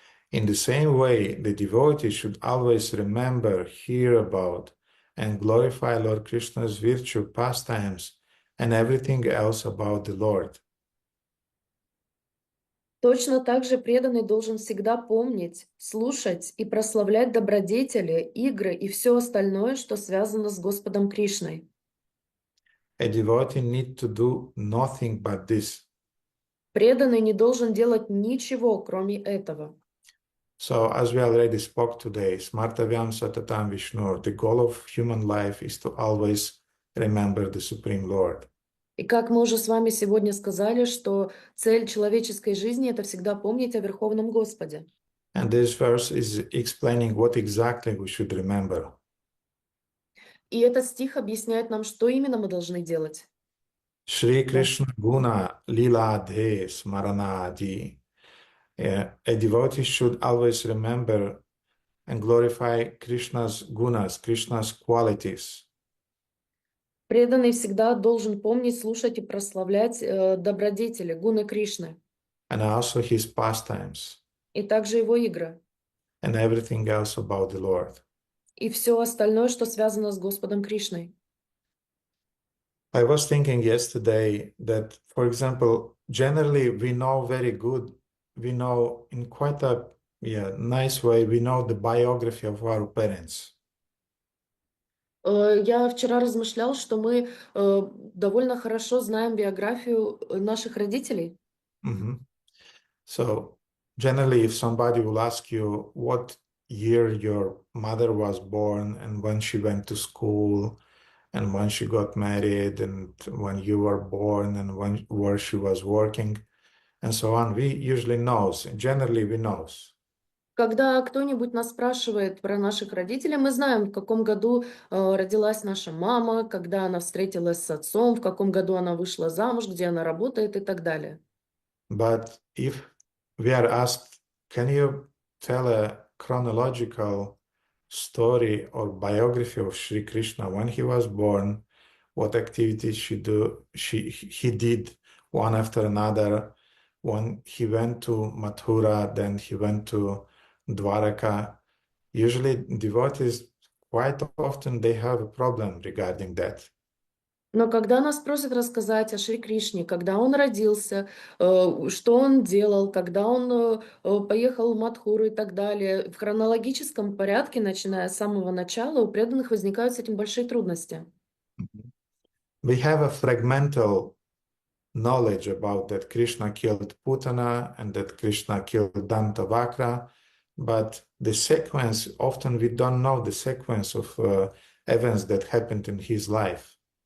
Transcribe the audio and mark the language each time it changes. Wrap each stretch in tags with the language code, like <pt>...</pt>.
<en>In the same way, the devotee should always remember, hear about, and glorify Lord Krishna's virtue, pastimes, and everything else about the Lord.</en> <ru>Точно так же преданный должен всегда помнить, слушать и прославлять добродетели, игры и все остальное, что связано с Господом Кришной.</ru> <en>A devotee need to do nothing but this.</en> <ru>Преданный не должен делать ничего, кроме этого.</ru> <en>So, as we already spoke today,</en> <sa>Smartavyam Satatam Vishnu,</sa> <en>the goal of human life is to always remember the Supreme Lord.</en> <ru>И как мы уже с вами сегодня сказали, что цель человеческой жизни — это всегда помнить о Верховном Господе.</ru> <en>And this verse is explaining what exactly we should remember.</en> <ru>И этот стих объясняет нам, что именно мы должны делать.</ru> <sa>Shri Krishna Guna Lila De Smaranadi.</sa> <en>A devotee should always remember and glorify Krishna's gunas, Krishna's qualities.</en> <ru>Преданный всегда должен помнить, слушать и прославлять добродетели, гуны Кришны,</ru> <en>And also his pastimes</en> <ru>и также его игры,</ru> <en>and everything else about the Lord.</en> <ru>и все остальное, что связано с Господом Кришной.</ru> <en>I was thinking yesterday that, for example, generally we know very good, we know in quite a nice way, we know the biography of our parents.</en> <ru>Я вчера размышлял, что мы довольно хорошо знаем биографию наших родителей.</ru> <en>So generally, if somebody will ask you what year your mother was born and when she went to school and when she got married and when you were born and where she was working and so on, we usually knows. Generally, we knows.</en> <ru>Когда кто-нибудь нас спрашивает про наших родителей, мы знаем, в каком году родилась наша мама, когда она встретилась с отцом, в каком году она вышла замуж, где она работает и так далее.</ru> <en>But if we are asked, can you tell a chronological story or biography of Sri Krishna when he was born, what activities he did one after another, when he went to Mathura, then he went to Dwaraka. Usually devotees, quite often they have a problem regarding that.</en> <ru>Но когда нас просят рассказать о Шри Кришне, когда он родился, что он делал, когда он поехал в Мадхуру и так далее, в хронологическом порядке, начиная с самого начала, у преданных возникают с этим большие трудности.</ru> <en>We have a fragmental knowledge about that Krishna killed Putana and that Krishna killed Dantavakra, but the sequence, often we don't know the sequence of events that happened in his life.</en>